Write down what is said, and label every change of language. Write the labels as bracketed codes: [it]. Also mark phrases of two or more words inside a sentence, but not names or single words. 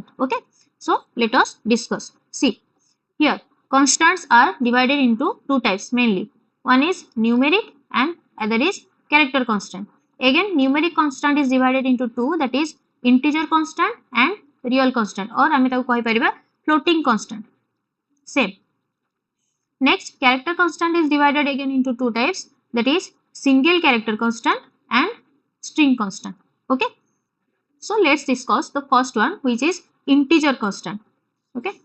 [en] Okay, so let us discuss. See here, constants are divided into two types mainly. One is numeric and other is character constant. Again, numeric constant is divided into two, that is integer constant and real constant, or [or] ଆମେ ତାକୁ କହି ପାରିବା [en] floating constant. Same. Next, character constant is divided again into two types, that is single character constant and string constant. Okay. So let's discuss the first one, which is integer constant. Okay.